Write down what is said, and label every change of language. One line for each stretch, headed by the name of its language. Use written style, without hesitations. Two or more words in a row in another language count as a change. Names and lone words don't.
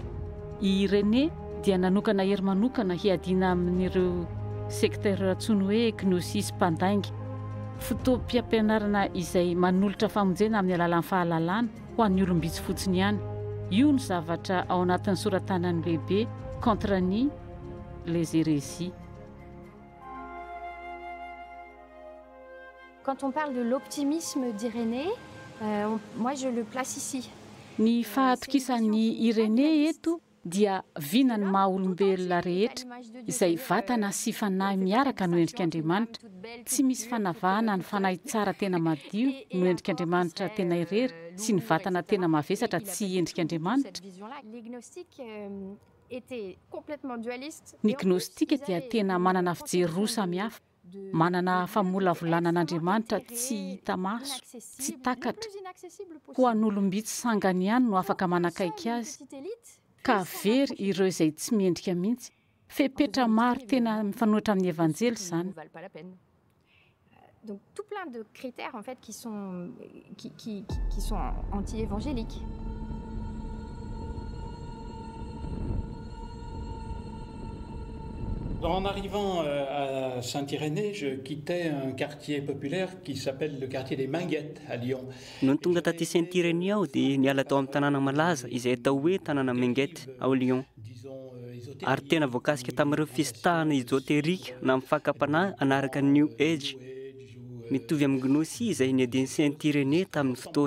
Malagasy: I René dia nanokana hery manokana hiadiana amin'ireo sekta tsony hoe gnosis mpandainga, fotoam-piampianarana izay manolotra famonjena amin'ny alalan'ny fahalalana ho an'ny olombitsy fotsiny ihany. Io ny zavatra ao anatin'ny soratanany lehibe contre ni les hérésies.
French: Quand on parle de l'optimisme d'Irénée, moi je le place ici.
Malagasy: Ny fahatokisan'ny Irénée eto dia vinany maha-olombelona rehetra izay vatana sy fanahy miaraka no endrik'Andriamanitra. Tsy misy fanavahana ny fanahy tsara tena madio no endrik'Andriamanitra tena irery sy ny vatana tena mavesatra tsy endrik'Andriamanitra. Ny gnostika dia tena manana fijery roa samihafa, manana famolavolana an'Andriamanitra tsy hita maso, tsy takatra, ho an'olombitsy sangany ihany no afaka manakaiky azy, ka very ireo izay tsy miendrika mihitsy. Fepetra maro tena mifanohitra amin'ny evanjely zany.
French: Donc tout plein de critères en fait qui sont anti-évangéliques. En arrivant à Saint-Irénée, je quittais un quartier populaire qui s'appelle le quartier des Minguettes à Lyon.
Malagasy: No tonga taty Saint-Irénée aho dia niala tao amin'ny tanàna malaza izay atao hoe tanàna Minguette ao Lyon. Ary tena voakasika tamin'ireo festahana ezoterika na amin'ny fakapanahy anaraka New Age. Mitovy amin'ny gnosis izay niadian'ny Saint-Irénée tamin'ny fotoany.